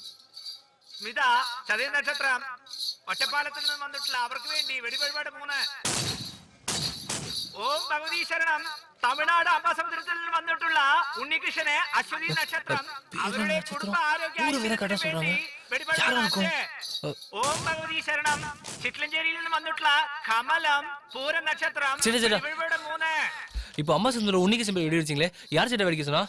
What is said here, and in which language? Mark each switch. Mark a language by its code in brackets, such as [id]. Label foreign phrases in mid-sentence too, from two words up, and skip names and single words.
[ml] സ്മിത ചതയ നക്ഷത്രം ഒറ്റപ്പാലത്തിൽ നിന്നും വന്നിട്ടുള്ള അവർക്ക് വേണ്ടി വെടിവഴിപാട് പോകുന്ന ഓം ഭഗവതി ശരണം. തമിഴ്നാട് അമ്പാസമുദ്രത്തിൽ നിന്ന് വന്നിട്ടുള്ള ഉണ്ണികൃഷ്ണനെ അശ്വതി നക്ഷത്രം അവരുടെ കുടുംബ ആരോഗ്യ ഓം ഭഗവതി ശരണം. ചിറ്റ്ലഞ്ചേരിയിൽ നിന്ന് വന്നിട്ടുള്ള കമലം പൂരം നക്ഷത്രം [ta] இப்போ அம்மா சுந்தரம் உன்னிக்கு சிம்பிள் வெடி வச்சிங்களே, யார் சேட்டை வெடிக்க சொன்னா?